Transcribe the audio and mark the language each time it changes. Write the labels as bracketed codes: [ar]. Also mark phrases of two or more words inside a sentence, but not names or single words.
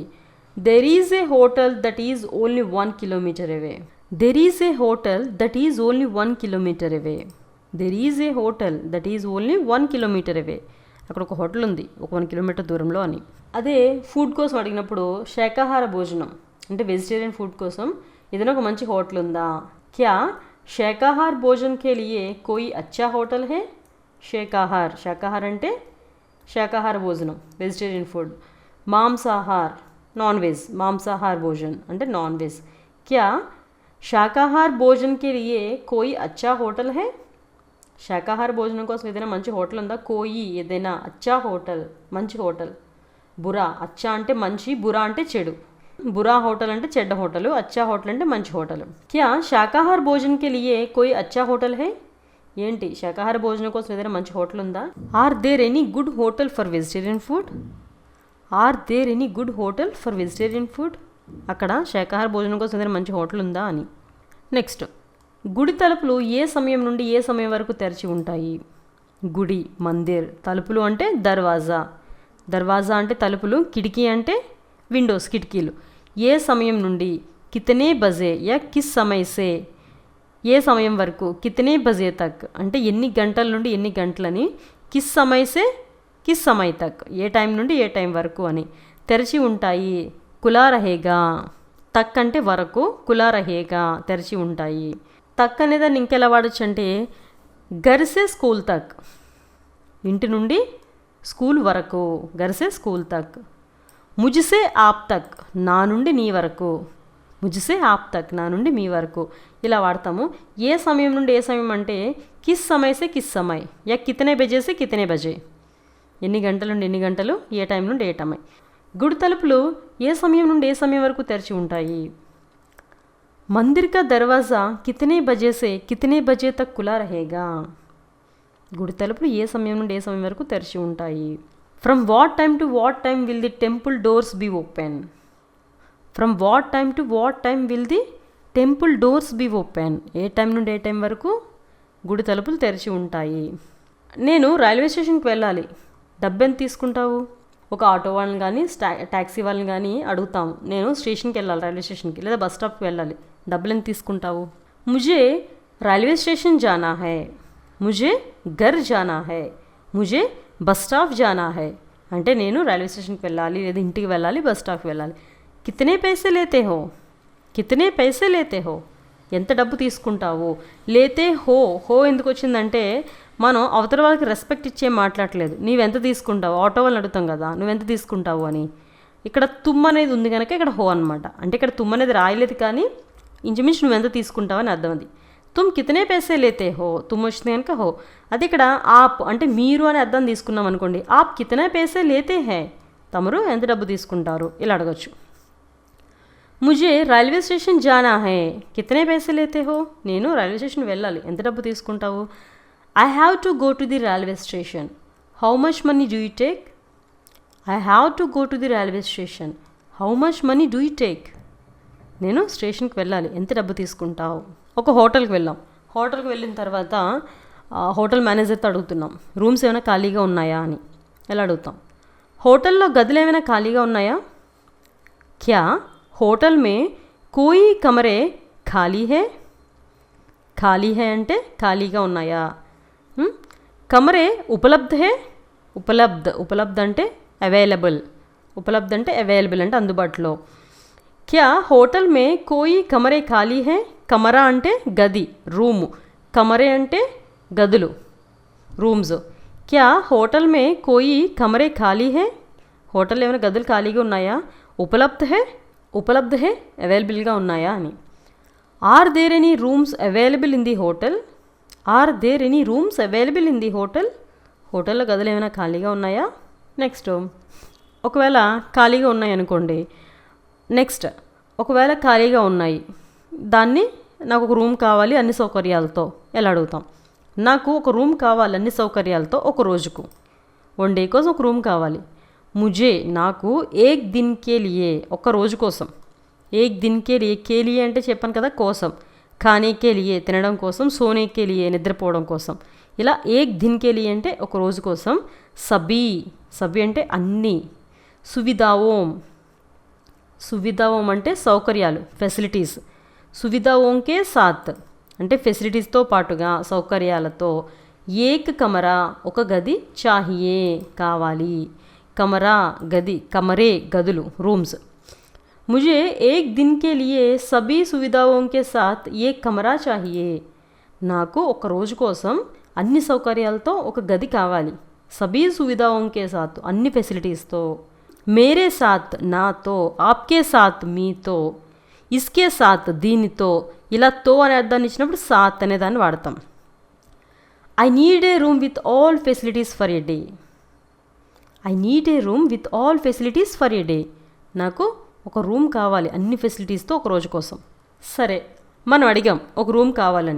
[en] there is a hotel that is only 1 kilometer away, there is a hotel that is only 1 kilometer away, there is a hotel that is only 1 kilometer away [te] అక్కడ ఒక హోటల్ ఉంది ఒక 1 కిలోమీటర్ దూరంలో అని. అదే ఫుడ్ కోసం అడిగినప్పుడు శాకాహార భోజనం అంటే [en] vegetarian food [te] కోసం ఏదైనా ఒక మంచి హోటల్ ఉందా? [hi] क्या शाकाहार भोजन के लिए कोई अच्छा होटल है? [te] శాకాహార్, శాకాహార్ అంటే శాకాహార భోజనం [en] vegetarian food. [te] మాంసాహార్ [en] non veg, [hi] मांसाहार भोजन [te] అంటే [en] non veg. [hi] क्या शाकाहार भोजन के लिए कोई अच्छा होटल है? [te] శాకాహార భోజనం కోసం ఏదైనా మంచి హోటల్ ఉందా? కోయి ఏదైనా, [hi] अच्छा होटल [te] మంచి హోటల్. [hi] बुरा अच्छा [te] అంటే మంచి, బురా అంటే చెడు. [hi] बुरा होटल [te] అంటే చెడ్డ హోటలు, [hi] अच्छा होटल [te] అంటే మంచి హోటల్. [hi] क्या शाकाहार भोजन के लिए कोई अच्छा होटल है? [te] ఏంటి శాకాహార భోజనం కోసం ఏదైనా మంచి హోటల్ ఉందా? [en] are there any good hotel for vegetarian food? are there any good hotel for vegetarian food? [te] అక్కడ శాకాహార భోజనం కోసం ఏదైనా మంచి హోటల్ ఉందా అని. నెక్స్ట్, గుడి తలుపులు ఏ సమయం నుండి ఏ సమయం వరకు తెరిచి ఉంటాయి? గుడి మందిర్, తలుపులు అంటే దర్వాజా, దర్వాజా అంటే తలుపులు, కిటికీ అంటే విండోస్ కిటికీలు. ఏ సమయం నుండి, [hi] कितने बजे या किस समय से, [te] ఏ సమయం వరకు, [hi] कितने बजे तक [te] అంటే ఎన్ని గంటల నుండి ఎన్ని గంటలని, [hi] किस समय से किस समय तक [te] ఏ టైం నుండి ఏ టైం వరకు అని తెరిచి ఉంటాయి. [hi] खुला रहेगा, [te] తక్ అంటే వరకు, [hi] खुला रहेगा [te] తెరిచి ఉంటాయి. తక్ అనేదాన్ని ఇంకెలా వాడచ్చు అంటే [hi] घर से स्कूल तक, [te] ఇంటి నుండి స్కూల్ వరకు, [hi] घर से स्कूल तक. मुझसे आप तक [te] నా నుండి నీ వరకు, [hi] मुझसे आप तक [te] నా నుండి మీ వరకు ఇలా వాడతాము. ఏ సమయం నుండి ఏ సమయం అంటే [hi] किस समय से किस समय या कितने बजे से कितने बजे [te] ఎన్ని గంటల నుండి ఎన్ని గంటలు, ఏ టైం నుండి ఏ టైం. గుడి తలుపులు ఏ సమయం నుండి ఏ సమయం వరకు తెరిచి ఉంటాయి? [hi] मंदिर का दरवाज़ा कितने बजे से कितने बजे तक खुला रहेगा, [te] గుడి తలుపులు ఏ సమయం నుండి ఏ సమయం వరకు తెరిచి ఉంటాయి. [en] from what time to what time will the temple doors be open? from what time to what time will the temple doors be open? [te] ఏ టైం నుండి ఏ టైం వరకు గుడి తలుపులు తెరిచి ఉంటాయి. నేను రైల్వే స్టేషన్కి వెళ్ళాలి, డబ్బు ఎంత తీసుకుంటావు? ఒక ఆటో వాళ్ళని కానీ ట్యాక్సీ వాళ్ళని కానీ అడుగుతాము, నేను స్టేషన్కి వెళ్ళాలి, రైల్వే స్టేషన్కి లేదా బస్ స్టాప్కి వెళ్ళాలి, డబ్బులు ఎంత తీసుకుంటావు? [hi] मुझे रेलवे स्टेशन जाना है, मुझे घर जाना है, मुझे बस स्टॉप जाना है [te] అంటే నేను రైల్వే స్టేషన్కి వెళ్ళాలి లేదా ఇంటికి వెళ్ళాలి, బస్ స్టాప్కి వెళ్ళాలి. [hi] कितने पैसे लेते हो, कितने पैसे लेते हो [te] ఎంత డబ్బు తీసుకుంటావు? [hi] लेते हो, [te] హో ఎందుకు వచ్చిందంటే మనం అవతల వాళ్ళకి రెస్పెక్ట్ ఇచ్చే మాట్లాడలేదు. నీవెంత తీసుకుంటావు, ఆటో వాళ్ళని అడుగుతాం కదా నువ్వెంత తీసుకుంటావు అని. ఇక్కడ తుమ్ అనేది ఉంది కనుక ఇక్కడ హో అనమాట. అంటే ఇక్కడ తుమ్ అనేది రాయలేదు కానీ ఇంచుమించు నువ్వెంత తీసుకుంటావు అని అర్థం. అది [hi] तुम कितने पैसे लेते हो, [te] తుమ్ వచ్చింది కనుక హో. అది ఇక్కడ ఆప్ అంటే మీరు అని అర్థం తీసుకున్నాం అనుకోండి. [hi] आप कितने पैसे लेते है, [te] తమరు ఎంత డబ్బు తీసుకుంటారు ఇలా అడగచ్చు. [hi] मुझे रेलवे स्टेशन जाना है, कितने पैसे लेते हो, [te] నేను రైల్వే స్టేషన్ వెళ్ళాలి, ఎంత డబ్బు తీసుకుంటావు. [en] I have to go to the railway station, how much money do you take. I have to go to the railway station, how much money do you take. [te] నేను స్టేషన్కి వెళ్ళాలి, ఎంత డబ్బు తీసుకుంటావు. ఒక హోటల్కి వెళ్ళాం. హోటల్కి వెళ్ళిన తర్వాత హోటల్ మేనేజర్తో అడుగుతున్నాం రూమ్స్ ఏమైనా ఖాళీగా ఉన్నాయా అని. ఎలా అడుగుతాం, హోటల్లో గదులు ఏమైనా ఖాళీగా ఉన్నాయా. [hi] क्या होटल में कोई कमरे खाली है. खाली है [te] అంటే ఖాళీగా ఉన్నాయా. [hi] कमरे उपलब्ध है, [te] ఉపలబ్ధ అంటే అవైలబుల్, ఉపలబ్ధ అంటే అవైలబుల్ అంటే అందుబాటులో. [hi] क्या होटल में कोई कमरे खाली है. [te] కమరా అంటే గది, రూము. కమరే అంటే గదులు, రూమ్స్. [hi] क्या होटल में कोई कमरे खाली है, [te] హోటల్ ఏమైనా గదులు ఖాళీగా ఉన్నాయా. [hi] उपलब्ध है [te] అవైలబుల్గా ఉన్నాయా అని. [en] are there any rooms available in the hotel. are there any rooms available in the hotel, [te] హోటల్లో గదులు ఏమైనా ఖాళీగా ఉన్నాయా. నెక్స్ట్ ఒకవేళ ఖాళీగా ఉన్నాయి అనుకోండి. నెక్స్ట్ ఒకవేళ ఖాళీగా ఉన్నాయి, దాన్ని నాకు ఒక రూమ్ కావాలి అన్ని సౌకర్యాలతో ఎలా అడుగుతాం. నాకు ఒక రూమ్ కావాలి అన్ని సౌకర్యాలతో ఒక రోజుకు, 1 డే కోసం ఒక రూమ్ కావాలి. [hi] ముజే నాకు एक दिन के लिए, [te] ఒక రోజు కోసం. [hi] एक दिन के लिए, के लिए [te] అంటే చెప్పాను కదా కోసం. [hi] खाने के लिए [te] తినడం కోసం, [hi] सोने के लिए [te] నిద్రపోవడం కోసం. ఇలా [hi] एक दिन के लिए [te] అంటే ఒక రోజు కోసం. సబీ అంటే అన్నీ. సువిధాఓం అంటే సౌకర్యాలు, ఫెసిలిటీస్. [hi] सुविधाओं के साथ [te] అంటే ఫెసిలిటీస్తో పాటుగా సౌకర్యాలతో. [hi] एक कमरा [te] ఒక గది, చాహియే కావాలి. కమరా గది, కమరే గదులు, రూమ్స్. [hi] मुझे एक दिन के लिए सभी సువిధాओं के साथ एक कमरा चाहिए. [te] నాకు ఒక రోజు కోసం అన్ని సౌకర్యాలతో ఒక గది కావాలి. [hi] సబీ సువిధాओं के साथ [te] అన్ని ఫెసిలిటీస్తో. [hi] मेरे साथ నాతో, आपके साथ మీతో, इसके साथ దీనితో. [te] ఇలా తో అనే అర్థాన్ని ఇచ్చినప్పుడు సాత్ అనే దాన్ని వాడతాం. [en] I need a room with all facilities for a day. I need a room with all facilities for a day. [te] నాకు ఒక రూమ్ కావాలి అన్ని ఫెసిలిటీస్తో ఒక రోజు కోసం. సరే మనం అడిగాం ఒక రూమ్ కావాలని.